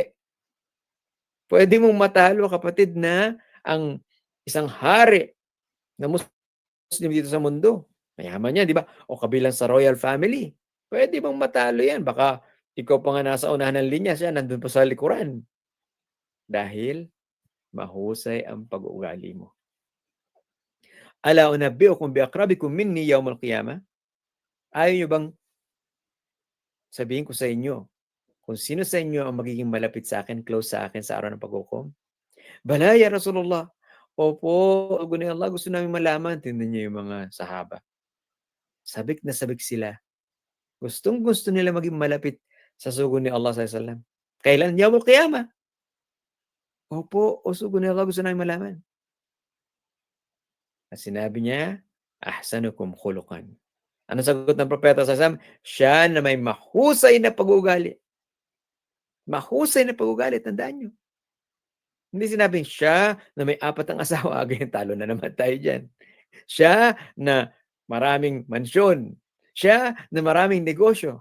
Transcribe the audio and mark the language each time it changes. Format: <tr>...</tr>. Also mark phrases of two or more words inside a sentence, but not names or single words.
<tl>Pwede mong matalo, kapatid, na ang isang hari na Muslim dito sa mundo. Mayaman yan, di ba? O kabilang sa</tl> <en>royal family.</en> <tl>Pwede bang matalo yan? Baka ikaw pa nga nasa unahan ng linya, siya nandun pa sa likuran. Dahil mahusay ang pag-uugali mo.</tl> <ar>ألا أنبئكم بأقربكم مني يوم القيامة?</ar> <tl>Ayaw nyo bang sabihin ko sa inyo kung sino sa inyo ang magiging malapit sa akin, close sa akin sa araw ng paghukom?</tl> <ar>بلى يا رسول الله. Opo, ni Allah,</ar> <tl>gusto namin malaman. Tingnan niyo yung mga sahaba. Sabik na sabik sila. Gustong-gusto nila maging malapit sa sugo ni Allah</tl> <ar>صلى الله عليه وسلم.</ar> <tl>Kailan?</tl> <ar>يوم القيامة.</ar> <tl>Opo, sugo ni Allah, gusto namin malaman. At sinabi niya,</tl> <ar>أحسنكم خلقا.</ar> <tl>Ano sagot ng propeta</tl> <ar>صلى الله عليه وسلم?</ar> <tl>Siya na may mahusay na pag-uugali. Mahusay na pag-uugali, tandaan niyo. Hindi sinabing siya na may 4 ang asawa, ganyan, talo na naman tayo dyan. Siya na maraming mansyon. Siya na maraming negosyo.</tl>